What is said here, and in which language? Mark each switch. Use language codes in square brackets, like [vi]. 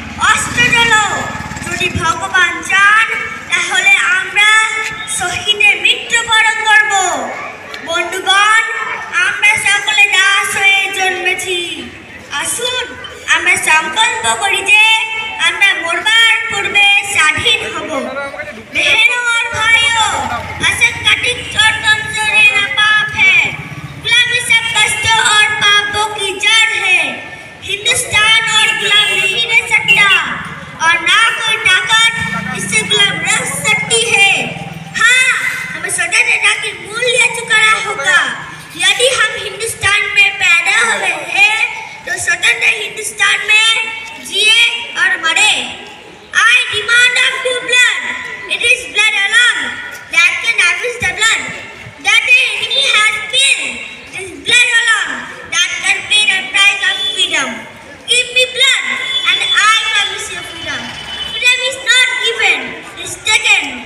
[bn] অস্ত্র জ্বলো, যদি ভগবান চান তাহলে আমরা শহীদের মৃত্যুবরণ করব। বন্ধুগণ, আমরা সকলে দাস হয়ে জন্মেছি। আসুন আমরা সংকল্প করি যে আমরা মরবার পূর্বে স্বাধীন হব। [hi] बहनों और भाइयों, असंगठित और कमजोरी ना पाप है, गुलामी सब कष्टों और पापों की जड़ है। हिंदुस्तान और गुलाम नहीं रह सकता, और ना कोई ताकत इससे गुलाम रह सकती है। हाँ, हमें स्वतंत्रता की मूल्य चुकाना होगा। यदि हम हिंदुस्तान में पैदा हुए हैं तो स्वतंत्र हिंदुस्तान में जिए और मरे। [en] I demand of you blood. It is blood alone that can avenge the blood that the enemy has spilled. It is blood alone that can pay the price of freedom. Give me blood and I promise you freedom. Freedom is not given, it is taken.